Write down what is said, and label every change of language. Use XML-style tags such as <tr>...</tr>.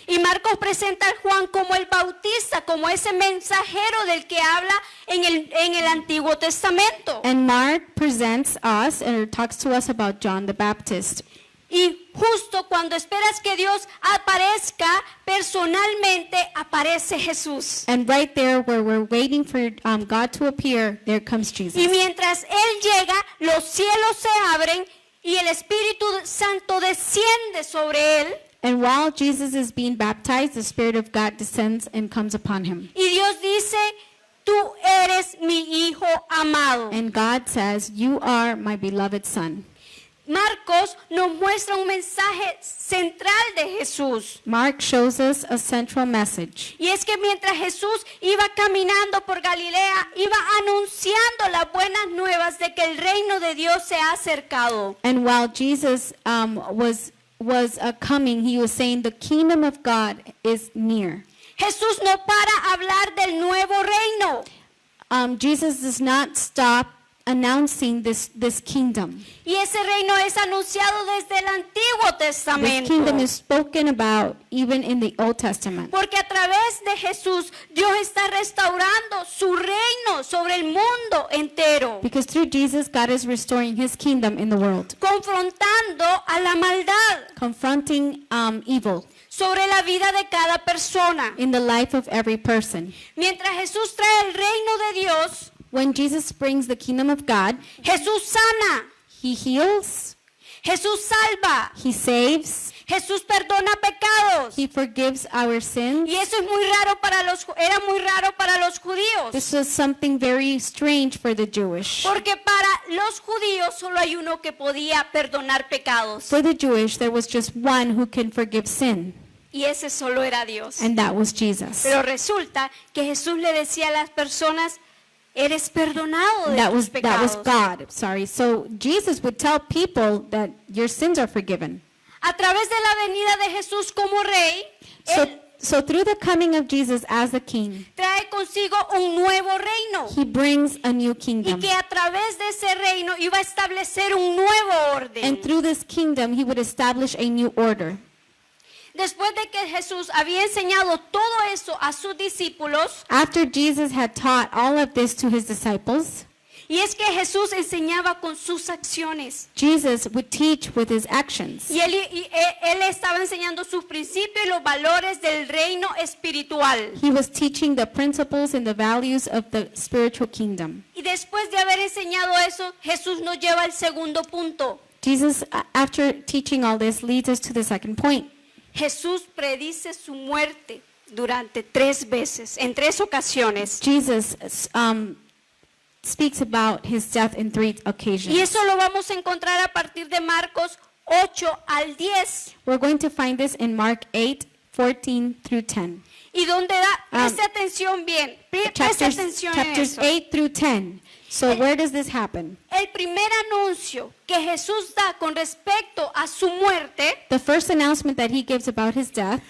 <es>Y Marcos presenta a Juan como el Bautista, como ese mensajero del que habla en el Antiguo Testamento.</es> <en>And Mark presents us and talks to us about John the Baptist.</en> <es>Y justo cuando esperas que Dios aparezca personalmente, aparece Jesús.</es> <en>And right there where we're waiting for God to appear, there comes Jesus.</en> <es>Y mientras Él llega, los cielos se abren y el Espíritu Santo desciende sobre Él.</es> <en>And while Jesus is being baptized, the Spirit of God descends and comes upon him.</en> <es>Y Dios dice, tú eres mi hijo amado.</es> <en>And God says, you are my beloved Son.</en> <es>Marcos nos muestra un mensaje central de Jesús.</es> <en>Mark shows us a central message.</en> <es>Y es que mientras Jesús iba caminando por Galilea, iba anunciando las buenas nuevas de que el reino de Dios se ha acercado.</es> <en>And while Jesus was coming, he was saying the kingdom of God is near.</en> <es>Jesús no para hablar del nuevo reino.</es> <en>Jesus does not stop announcing this kingdom.</en> <es>Y ese reino es anunciado desde el Antiguo</es> <en>This</en> <es>Testamento.</es> <en>kingdom is spoken about even in the Old Testament.</en> <es>Porque a través de Jesús, Dios está restaurando su reino sobre el mundo entero.</es> <en>Because through Jesus, God is restoring his kingdom in the world,</en> <es>Confrontando a la maldad</es> <en>confronting evil</en> <es>sobre la vida de cada persona.</es> <en>in the life of every person.</en> <es>Mientras Jesús trae el reino de Dios,</es> <en>When Jesus brings the kingdom of God,</en> <es>Jesús sana,</es> <en>he heals,</en> <es>Jesús salva,</es> <en>he saves,</en> <es>Jesús perdona pecados.</es> <en>he forgives our sins.</en> <es>Y eso es era muy raro para los judíos.</es> <en>This was something very strange for the Jewish.</en> <es>Porque para los judíos solo hay uno que podía perdonar pecados.</es> <en>For the Jewish, there was just one who can forgive sin,</en> <es>Y ese solo era Dios.</es> <en>and that was Jesus.</en> <es>Pero resulta que Jesús le decía a las personas, eres perdonado de</es> <en>That</en> <es>tus</es> <en>was</en> <es>pecados.</es> <en>God. Sorry. So Jesus would tell people that your sins are forgiven.</en> <es>A través de la venida de Jesús como rey,</es> <en>So</en> <es>Él</es> <en>So through the coming of Jesus as the king,</en> <es>trae consigo un nuevo reino.</es> <en>he brings a new</en> <es>Y</es> <en>kingdom.</en> <es>que a través de ese reino iba a establecer un nuevo orden.</es> <en>And through this kingdom, he would establish a new order.</en> <es>Después de que Jesús había enseñado todo eso a sus discípulos,</es> <en>After Jesus had taught all of this to his disciples,</en> <es>y es que Jesús enseñaba con sus acciones.</es> <en>Jesus would teach with his actions.</en> <es>Y él estaba enseñando sus principios y los valores del reino espiritual.</es> <en>He was teaching the principles and the values of the spiritual kingdom.</en> <es>Y después de haber enseñado eso, Jesús nos lleva al segundo punto.</es> <en>Jesus, after teaching all this, leads us to the second point.</en> <es>Jesús predice su muerte durante 3 veces, en 3 ocasiones.</es> <en>Jesus speaks about his death in 3 occasions.</en> <es>Y eso lo vamos a encontrar a partir de Marcos 8 al 10.</es> <en>We're going to find this in Mark 8:14 through 10.</en> <es>Y donde preste atención bien, preste atención en</es> <en>Chapters</en> <es>eso.</es> <en>8 through 10. So where does this happen?</en> <es>El primer anuncio que Jesús da con respecto a su muerte,</es> <en>The first announcement that he gives about his death,</en>